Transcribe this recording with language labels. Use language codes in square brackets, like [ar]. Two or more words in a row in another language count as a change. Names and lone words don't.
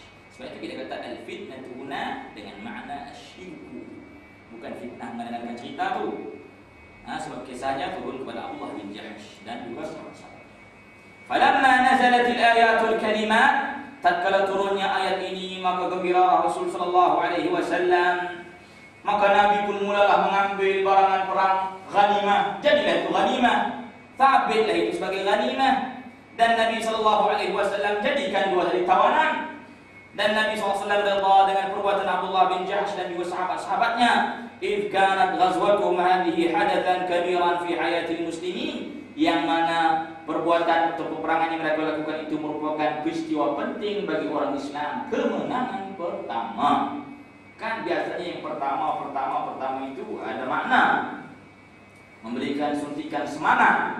[ms] Sebab itu kita kata [ar] الفتنة هنا [ms] dengan makna asyirku, bukan fitnah mendengarkan cerita tu. Sebab kisahnya turun kepada Abdullah bin Jahash dan juga sahabat-sahabat. [ar] فلما نزلت الآية الكلمات, [ms] tatkala turunnya ayat ini, maka gembira Rasul [ar] صلى الله عليه وسلم, [ms] maka Nabi pun mulalah mengambil barangan perang ghanimah. Jadilah itu ghanimah, sabitlah itu sebagai ghanimah, dan Nabi [ar] صلى الله عليه وسلم [ms] jadikan dua hari tawanan. Dan Nabi SAW rida dengan perbuatan Abdullah bin Jahash dan juga sahabat-sahabatnya. [ar] إذ كانت غزوتهم هذه حدثا كبيرا في حياة المسلمين, [ms] yang mana perbuatan atau peperangan yang mereka lakukan itu merupakan peristiwa penting bagi orang Islam, kemenangan pertama. Kan biasanya yang pertama itu ada makna, memberikan suntikan semangat.